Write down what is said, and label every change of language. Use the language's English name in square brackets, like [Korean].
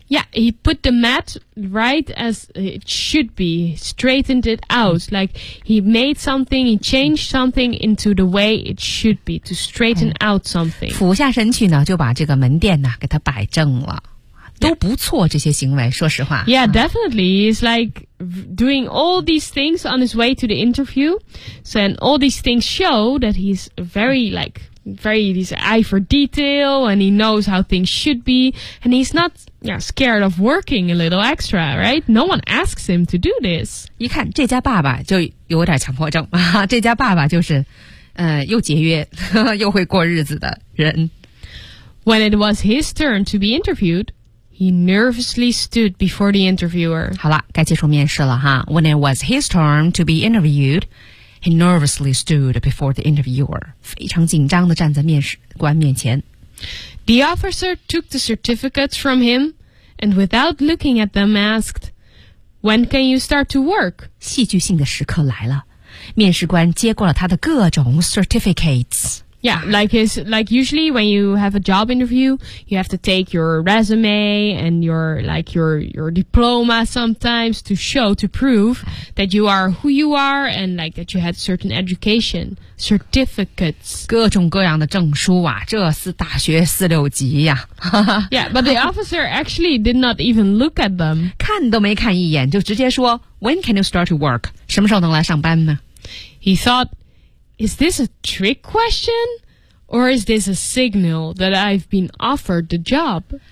[English] Yeah, he put the mat right as it should be Straightened it out Like he made something He changed something into the way it should be To straighten out something [Chinese] 俯下身去呢就把这个门店呢给他摆正了都不错、yeah. 这些行为说实话 [English] Yeah, definitely He's like doing all these things on his way to the interview So and all these things show that he's very likeVery, his eye for detail, and he knows how things should be, and he's not yeah, scared of working a little extra, right? No one asks him to do this. [Chinese] 一看这家爸爸就有点强迫症，这家爸爸就是，又节约又会过日子的人。 [English] When it was his turn to be interviewed, he nervously stood before the interviewer. [Chinese] 好了，该接受面试了哈。 [English] When it was his turn to be interviewed. He nervously stood before the interviewer, [Chinese] 非常紧张地站在面试官面前。 [English] The officer took the certificates from him and without looking at them asked, When can you start to work? [Chinese] 戏剧性的时刻来了。面试官接过了他的各种 certificates。 [English] Yeah, like usually when you have a job interview, you have to take your resume and your diploma sometimes to show, to prove that you are who you are and like that you had certain education, certificates. [Chinese] 各种各样的证书啊，这是大学四六级呀。 [English] Yeah, but the officer actually did not even look at them. [Chinese] 看都没看一眼，就直接说 [English] When can you start to work? [Chinese] 什么时候能来上班呢？ [English] He thought,Is this a trick question, or is this a signal that I've been offered the job?